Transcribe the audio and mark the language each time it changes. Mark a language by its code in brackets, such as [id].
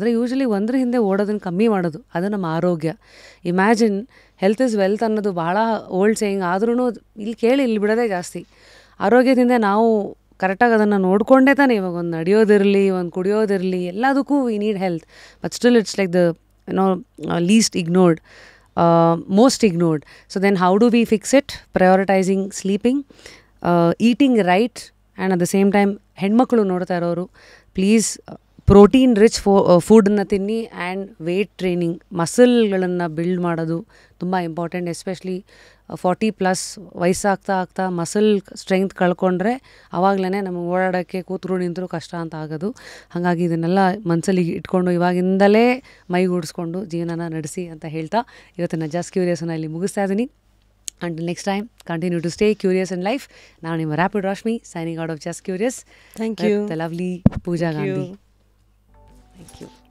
[kn] ಆದರೆ ಯೂಶ್ವಲಿ ಒಂದ್ರ ಹಿಂದೆ ಓಡೋದನ್ನು ಕಮ್ಮಿ ಮಾಡೋದು, ಅದು ನಮ್ಮ ಆರೋಗ್ಯ. [en] imagine health is wealth [kn] ಅನ್ನೋದು ಭಾಳ ಓಲ್ಡ್ ಸೇಯಿಂಗ್ ಆದ್ರೂ ಇಲ್ಲಿ ಕೇಳಿ ಇಲ್ಲಿ ಬಿಡೋದೇ ಜಾಸ್ತಿ. ಆರೋಗ್ಯದಿಂದ ನಾವು ಕರೆಕ್ಟಾಗಿ ಅದನ್ನು ನೋಡಿಕೊಂಡೇ ತಾನೇ ಇವಾಗ ಒಂದು ನಡೆಯೋದಿರಲಿ, ಒಂದು ಕುಡಿಯೋದಿರಲಿ, ಎಲ್ಲದಕ್ಕೂ [en] We need health. But still it's like the least ignored, most ignored. So then how do we fix it? Prioritizing sleeping, eating right, and at the same time [kn] ಹೆಣ್ಮಕ್ಳು ನೋಡ್ತಾ ಇರೋರು ಪ್ಲೀಸ್ ಪ್ರೋಟೀನ್ ರಿಚ್ ಫುಡ್ನ ತಿನ್ನಿ. And wait training, ಮಸಲ್ಗಳನ್ನು build ಮಾಡೋದು ತುಂಬ important. Especially 40+ ವಯಸ್ಸಾಗ್ತಾ muscle strength ಕಳ್ಕೊಂಡ್ರೆ ಆವಾಗಲೇ ನಮಗೆ ಓಡಾಡೋಕ್ಕೆ ಕೂತ್ರು ನಿಂತರೂ ಕಷ್ಟ ಅಂತ ಆಗೋದು. ಹಾಗಾಗಿ ಇದನ್ನೆಲ್ಲ ಮನಸ್ಸಲ್ಲಿ ಇಟ್ಕೊಂಡು ಇವಾಗಿಂದಲೇ ಮೈಗೂಡಿಸ್ಕೊಂಡು ಜೀವನನ ನಡೆಸಿ ಅಂತ ಹೇಳ್ತಾ ಇವತ್ತಿನ ಜಸ್ಟ್ ಕ್ಯೂರಿಯಸನ್ನು ಇಲ್ಲಿ ಮುಗಿಸ್ತಾ ಇದ್ದೀನಿ. [en] Until next time, continue to stay curious in life. Now, I'm Rapid Rashmi, signing out of Just Curious. Thank you. The lovely Pooja Gandhi. Thank you.